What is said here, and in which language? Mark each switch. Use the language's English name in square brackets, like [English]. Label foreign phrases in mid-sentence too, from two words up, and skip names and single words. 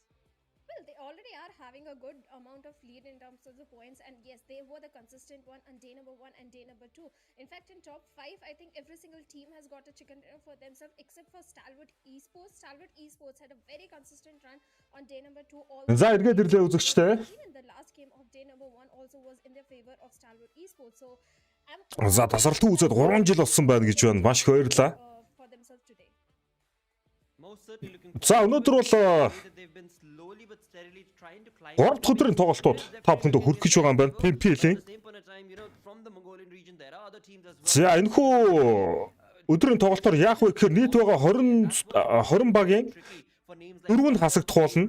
[English] Well, they already are having a good amount of lead in terms of the points, and yes, they were the consistent one on day number 1 and day number 2. In fact, in top 5, I think every single team has got a chicken dinner for themselves except for Stalwart Esports. Stalwart Esports had a very consistent run on day number 2. [Mongolian] За эргээд ирлээ үзэгчтэй. [English] Even the last game of day number 1 also was in their favor of Stalwart Esports. So, [Mongolian] За тасралтгүй үзээд 3 жил болсон байна гэж байна. Маш их баярлалаа. За өнөөдөр бол 3 дахь өдрийн тоглолтууд та бүхэнд хүрэх гэж байгаа юм байна. PMP-ийн. За энэхүү өдрийн тоглолтоор яах вэ гэхээр нийт байгаа 20 багийн 4-нд хасагдах болно.